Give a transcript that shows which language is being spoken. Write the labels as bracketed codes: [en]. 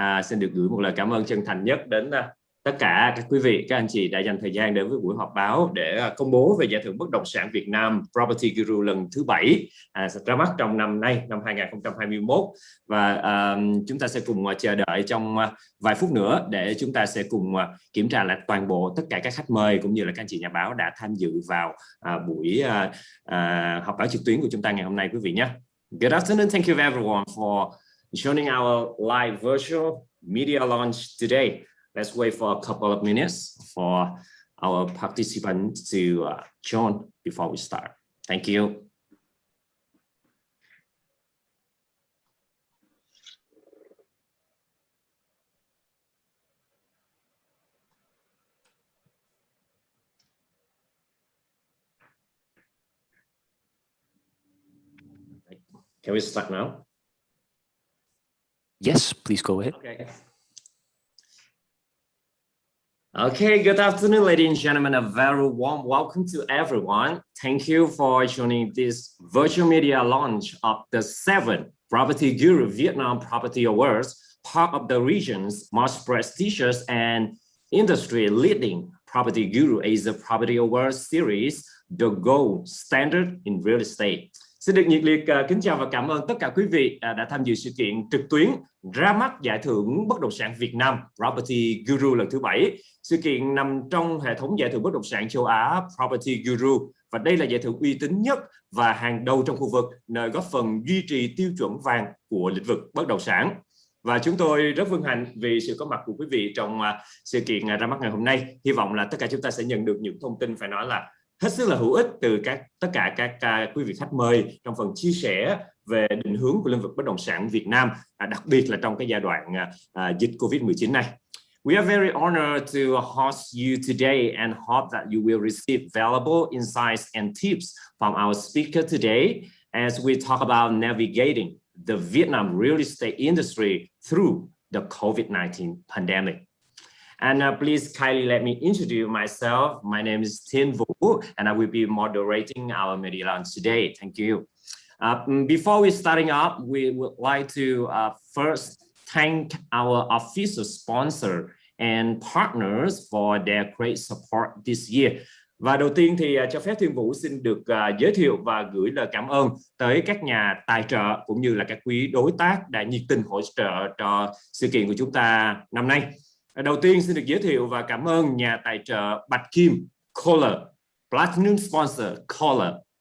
[vi] Xin được gửi một lời cảm ơn chân thành nhất đến tất cả các quý vị, các anh chị đã dành thời gian đến với buổi họp báo để công bố về giải thưởng bất động sản Việt Nam Property Guru lần thứ 7 ra mắt trong năm nay, năm 2021. Và chúng ta sẽ cùng chờ đợi trong vài phút nữa để chúng ta sẽ cùng kiểm tra lại toàn bộ tất cả các khách mời cũng như là các anh chị nhà báo đã tham dự vào buổi họp báo trực tuyến của chúng ta ngày hôm nay, quý vị nhé. [en] Good afternoon, thank you everyone for joining our live virtual media launch today. Let's wait for a couple of minutes for our participants to join before we start. Thank you. Can we start now? Yes, please go ahead. Okay, good afternoon, ladies and gentlemen. A very warm welcome to everyone. Thank you for joining this virtual media launch of the 7th PropertyGuru Vietnam Property Awards, part of the region's most prestigious and industry-leading PropertyGuru Asia Property Awards series, the gold standard in real estate. [vi] Xin được nhiệt liệt kính chào và cảm ơn tất cả quý vị đã tham dự sự kiện trực tuyến ra mắt giải thưởng bất động sản Việt Nam Property Guru lần thứ 7. Sự kiện nằm trong hệ thống giải thưởng bất động sản châu Á Property Guru, và đây là giải thưởng uy tín nhất và hàng đầu trong khu vực, nơi góp phần duy trì tiêu chuẩn vàng của lĩnh vực bất động sản. Và chúng tôi rất vinh hạnh vì sự có mặt của quý vị trong sự kiện ra mắt ngày hôm nay. Hy vọng là tất cả chúng ta sẽ nhận được những thông tin phải nói là hết sức là hữu ích từ tất cả các quý vị khách mời trong phần chia sẻ về định hướng của lĩnh vực bất động sản Việt Nam, đặc biệt là trong cái giai đoạn dịch Covid-19 này. [en] We are very honored to host you today and hope that you will receive valuable insights and tips from our speaker today as we talk about navigating the Vietnam real estate industry through the COVID-19 pandemic. And please kindly let me introduce myself. My name is Thiên Vũ, and I will be moderating our media launch today. Thank you. Before we starting up, we would like to first thank our official sponsor and partners for their great support this year. [vi] Và đầu tiên thì cho phép Thiên Vũ xin được giới thiệu và gửi lời cảm ơn tới các nhà tài trợ cũng như là các quý đối tác đã nhiệt tình hỗ trợ cho sự kiện của chúng ta năm nay. Đầu tiên xin được giới thiệu và cảm ơn nhà tài trợ Bạch Kim Color, [en] Platinum Sponsor [vi] Color.